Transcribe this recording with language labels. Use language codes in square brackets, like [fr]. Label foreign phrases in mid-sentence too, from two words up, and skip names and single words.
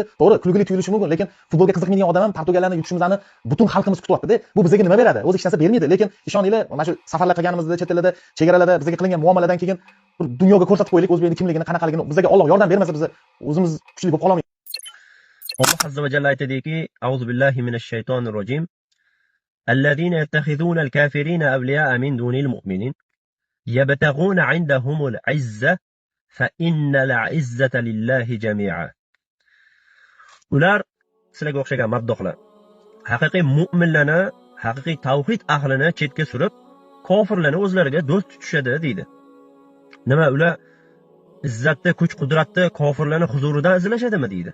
[uz] To'g'ri, kulgili tuyulishi mumkin, lekin futbolga qiziqmaydigan odam ham Portugaliyani yutishimizni butun xalqimiz kutyapti-da. Bu bizga nima beradi? O'zi hech narsa bermaydi, lekin ishoninglar, mana shu safarlar qilganimizda, chet ellarda, chegaralarda bizga qilingan muomaladan keyin dunyoga ko'rsatib qo'ylik o'zbekning kimligini, qanaqaligini. Bizga Alloh yordam bermasa biz o'zimiz kuchli bo'lib qolamiz. Alloh [ar] عز وجل [uz] aytadiki, [ar] أعوذ بالله من الشيطان الرجيم. الذين يتخذون الكافرين أولياء من دون المؤمنين يبتغون عندهم العزة فإن العزة لله جميعا. [uz] ular sizlarga o'xshagan maddohlar haqiqiy mu'minlarni, haqiqiy tavhid ahlini chetga surib, kofirlarni o'zlariga do'st tutishadi deydi. Nima ular izzatni, kuch-qudratni kofirlarni huzuridan izlashadimi deydi.